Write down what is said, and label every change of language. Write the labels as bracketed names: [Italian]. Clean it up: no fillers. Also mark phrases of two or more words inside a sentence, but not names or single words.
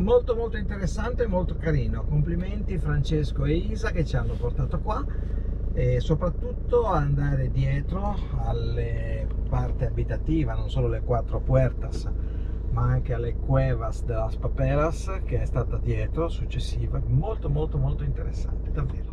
[Italian] Molto molto interessante e molto carino. Complimenti Francesco e Isa che ci hanno portato qua, e soprattutto andare dietro alle parte abitativa, non solo le quattro puertas ma anche alle [Spanish] cuevas de las paperas [Italian] che è stata dietro, successiva. Molto molto molto interessante, davvero.